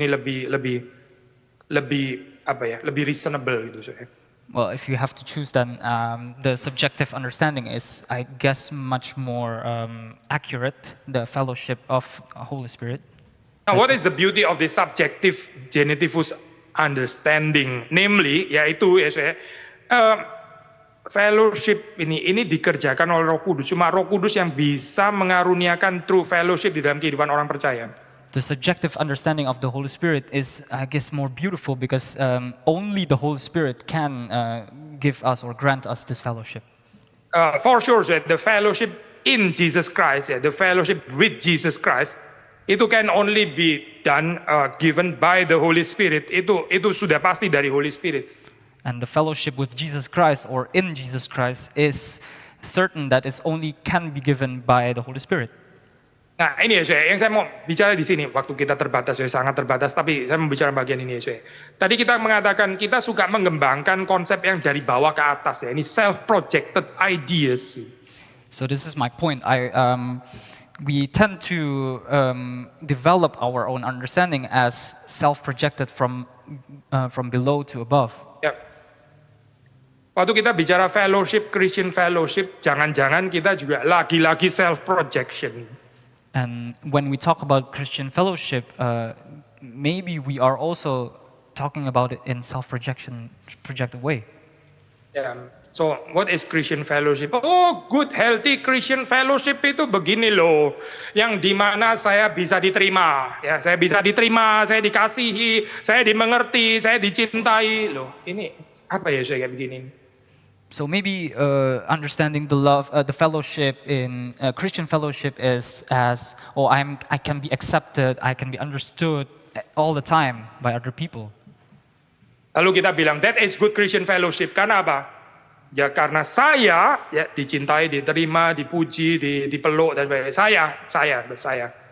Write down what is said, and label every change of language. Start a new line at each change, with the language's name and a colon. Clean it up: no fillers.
Indonesian: Ini lebih apa ya, lebih reasonable gitu saya.
English: Well, if you have to choose, then the subjective understanding is, I guess, much more accurate. The fellowship of Holy Spirit. Now, what is the beauty of the subjective genitivus understanding?
Indonesian: Namely, yaitu ya saya, fellowship ini dikerjakan oleh Roh Kudus. Cuma Roh Kudus yang bisa mengaruniakan
English: true fellowship
Indonesian: di dalam kehidupan orang percaya.
English: The subjective understanding of the Holy Spirit is, I guess, more beautiful because only the Holy Spirit can give us or grant us this fellowship. For sure, the fellowship in Jesus Christ, the fellowship with Jesus Christ,
Indonesian: itu
English: can only be done, given by the Holy Spirit.
Indonesian: Itu sudah pasti dari Holy Spirit.
English: And the fellowship with Jesus Christ or in Jesus Christ is certain that it only can be given by the Holy Spirit.
Indonesian: Nah, ini ya yang saya mau bicara di sini. Waktu kita terbatas, sangat terbatas. Tapi saya mau bicara bagian ini ya. Tadi kita mengatakan kita suka mengembangkan konsep yang dari bawah ke atas ya. Ini
English: self-projected ideas. So this is my point. We tend to develop our own understanding as self-projected from below to above.
Indonesian: Ya. Waktu kita bicara fellowship,
English: Christian fellowship,
Indonesian: jangan-jangan kita juga lagi-lagi self-projection.
English: And when we talk about Christian fellowship, maybe we are also talking about it in projected way. Yeah. So, what is Christian fellowship?
Indonesian: Oh,
English: good, healthy Christian fellowship
Indonesian: itu begini loh, yang dimana saya bisa diterima, ya, saya bisa diterima, saya dikasihi, saya dimengerti, saya dicintai loh. Ini apa ya saya kayak begini?
English: So maybe understanding the love, the fellowship in Christian fellowship is as, oh, I can be accepted, I can be understood all the time by other people.
Indonesian: Lalu kita bilang
English: that is good Christian fellowship.
Indonesian: Karena apa? Ya karena saya ya dicintai, diterima, dipuji, dipeluk dan sebagainya. Saya.